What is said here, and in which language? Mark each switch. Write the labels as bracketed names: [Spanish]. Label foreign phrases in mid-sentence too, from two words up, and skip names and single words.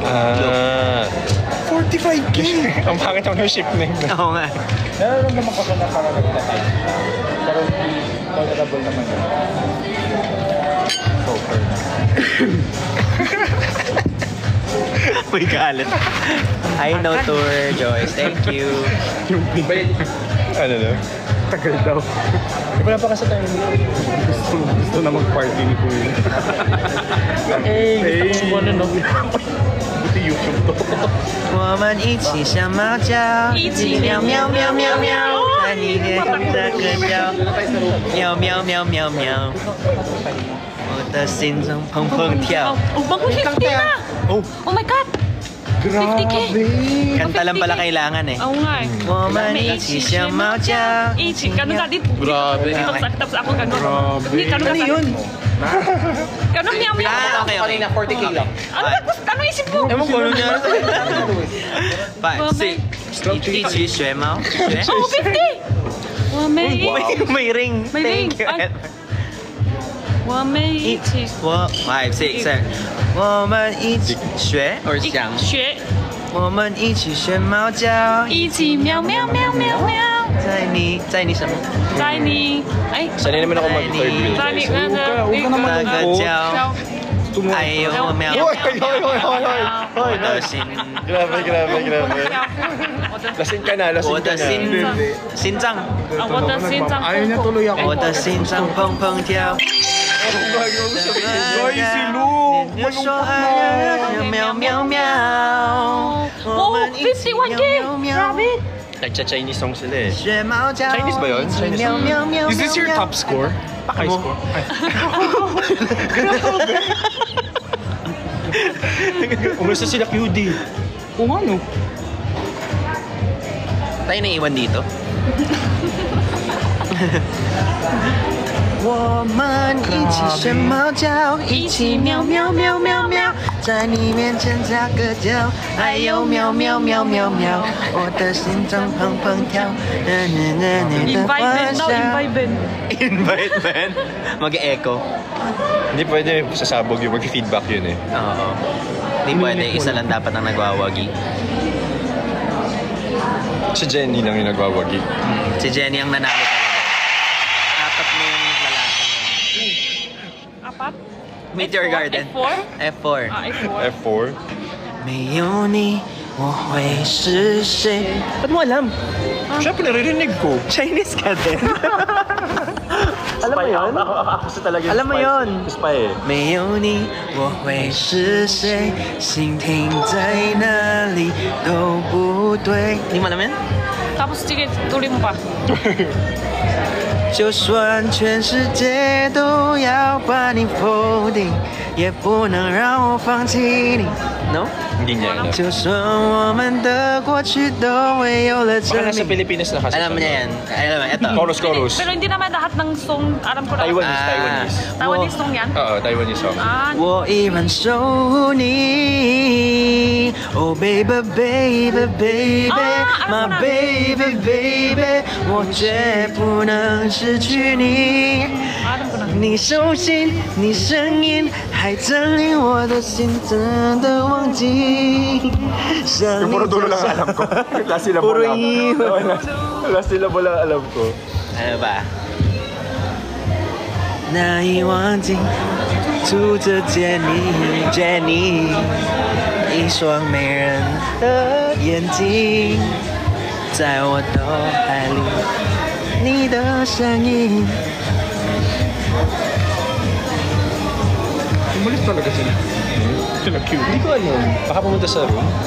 [Filipino] 45K? Ang pangit ang ship name. Oo nga. Nararamdaman ko sa nakaragdag na tayo. Pero tolerable naman yun. [English] So far. [Filipino] Uy, galit. [English] I know tour, Joyce. Thank you. [Filipino] Ano na? Tagal daw. Wala pa kasi tayo. Gusto na mag-party ni Kuya. Eh, gusto ko ano, no? Buti YouTube to. [Chinese] 我们一起像猫叫，一起喵喵喵喵喵，在你脸上这个叫，喵喵喵喵喵，我的心中砰砰跳。 [Filipino] Oh, bago 50 na! [English] Oh my God! [Filipino] 50K! Kanta lang pala kailangan eh. Oo nga eh. [Chinese] 我们一起像猫叫， [Filipino] Ichi, ganun ka dito. Grabe. Tapos ako ganun. Grabe. Hindi, ganun ka. Ano yun? Ganun niya, miyaw. Ah, okay, okay. 40K lang. Ano ba? Ano isip mo? Ewan ko ano niya. 5, 6， [Chinese] 一起学猫，学。 Oh, 50! 我们一 [Filipino] May ring. May ring. [English] Thank you. [Filipino] Ay. [Chinese] 我们一起我 5, 6, 7，我们一起学 or 想，学，我们一起学猫叫，一起喵喵喵喵喵。在你什么？在你，哎， [Filipino] Sanay naman ako mag-third wheel. [Chinese] 在你那个那个叫， [Filipino] Tumulong. [Chinese] 哎呦喵， [Filipino] Hoy! Hoy! [Chinese] 我的心， [Filipino] Grabe. Lasing ka na, [Chinese] 我 [Filipino] lasing [Chinese] 的 [Filipino] ka na. [Chinese] 心脏，我的心脏。 [Filipino] Ayaw niya tuloy ako. [Chinese] 我的心脏砰砰跳。 [Filipino] Hoy, si Lu! [Chinese] 你说爱喵喵喵，我们一起 [Filipino] 51K! [Chinese] 喵喵。 [Filipino] Grabe! Nagcha-Chinese song sila eh. [Chinese] 学猫叫， [Filipino] Chinese ba yun? Chinese [Chinese] 喵喵喵。 [English] Is this your top score? [Filipino] Pakay score. Umusta sila QD? Kung ano? Tayo na iwan dito. [Chinese] 我们一起学猫叫，一起喵喵喵喵喵，在你面前撒个娇，哎呦喵喵喵喵喵，我的心脏砰砰跳，你的 [Filipino] Invite Ben daw, [Chinese] 欢 [Filipino] invite Ben. Invite Ben. Mag-echo. Hindi pwede sasabog yung mag-feedback yun eh. Oo. Hindi pwede, isa lang dapat ang nagwawagi. Si Jenny lang yung nagwawagi. Si Jenny ang nanalo talaga. Apat na yung lalaki. Apat? Meteor Garden. F4? F4. Ah, F4. F4? [Chinese] 没有你，我会是谁？ [Filipino] Ba't mo alam? Siyempre, naririnig ko. Chinese ka din. Alam mo yun? Ako sa talaga Alam mo yun? Spy eh. [Chinese] 没有你，我会是谁？心停在哪里都不对。 [Filipino] Hindi mo alam yan? Tapos sige, tuloy mo pa. [Chinese] 就算全世界都要把你否定，也不能让我放弃你。No？ [Filipino] Hindi niya alam. [Chinese] 就算我们的过去都未有了 [Filipino] Baka [Chinese] 证 [Filipino] nasa [Chinese] 明。 [Filipino] Pilipinas na kasi. Alam mo niya yan. Alam mo, ito. Chorus. Pero hindi naman lahat ng song, alam ko na. Taiwanese. Taiwanese song yan? Oo, Taiwanese song. Ah, [Chinese] 我依然守护你 ， [English] Oh baby baby baby， my baby baby， [Chinese] 我绝不能失去你。 [Filipino] alam ko na. [Chinese] 你手心，你声音，还证明我的心真的忘记。像你 [Filipino] Puro dulo lang alam ko. [English] Last syllable [Filipino] Puro lang. iwan. [English] Last syllable [Filipino] lang alam ko. Ano ba? [Chinese] 难以忘记，住着Jenny，一双美人的眼睛，在我脑海里，你的身影。 [Filipino] Umalis talaga sila. Sila cute. Hindi ko alam. Baka pumunta sa room.